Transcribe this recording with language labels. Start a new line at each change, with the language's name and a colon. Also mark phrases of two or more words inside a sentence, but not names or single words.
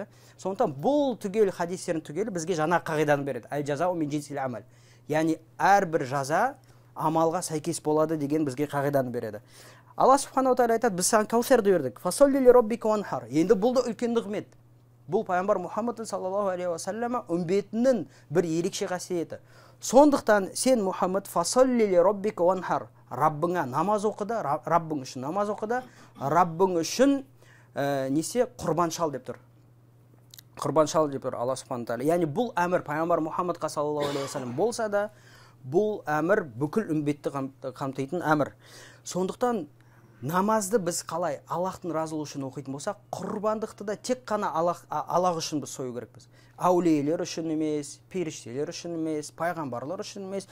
Kazakh: Сондықтан бұл түгел хадистердің түгелі бізге жаңа қағиданы береді:
Arabic: الجزاء من جنس العمل.
Kazakh: Яғни әрбір жаза амалға сәйкес болады деген бізге қағиданы береді. Алла
Arabic: سبحانه تعالى
Kazakh: айтады: біз саған Каусарды бердік.
Arabic: فصل لربك وانحر.
Kazakh: Енді бұл да үлкен нығмет. Бұл пайғамбар Мұхаммад
Arabic: صلى الله عليه وسلم
Kazakh: үмбетінің бір ерекше қасиеті. Сондықтан сен Мұхаммад
Arabic: فصل لربك وانحر.
Kazakh: Раббыңа намаз оқыды, Раббың үшін намаз оқыды, Раббың үшін құрбан шал деп тұр. Құрбан шал деп тұр Алла
Arabic: سبحانه تعالى.
Kazakh: Яғни бұл әмір пайғамбар Мұхаммадқа
Arabic: صلى الله عليه وسلم
Kazakh: болса да, бұл әмір бүкіл үмбетті қамтитын әмір. Сондықтан намазды біз қалай Аллахтың разылығы үшін оқитын болсақ, құрбандықты да тек қана Аллах үшін біз сою керекпіз. Әулиелер үшін емес, періштелер үшін емес, пайғамбарлар үшін емес.